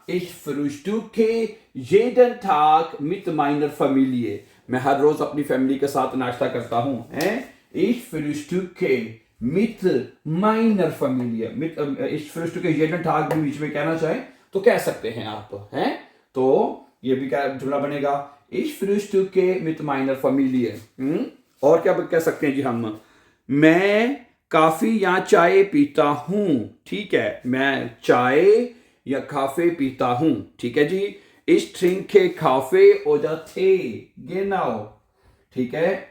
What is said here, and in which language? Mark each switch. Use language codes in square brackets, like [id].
[de] ich frühstücke jeden Tag mit meiner Familie, [hi] मैं हर रोज अपनी family के साथ नाश्ता करता हूं, हैं? [de] ich frühstücke mit meiner Familie, mit ich frühstücke jeden Tag [hi] भी बीच में कहना चाहे तो कह सकते हैं आप, [de] हैं? [hi] तो ये भी क्या जुमला बनेगा? [de] ich frühstücke mit meiner Familie। [hi] और क्या कह सकते हैं जी हम? मैं काफी या चाय पीता हूं, ठीक है, मैं चाय या काफे पीता हूं, ठीक है जी। [de] ich trinke Kaffee oder Tee, genau, ठीक है।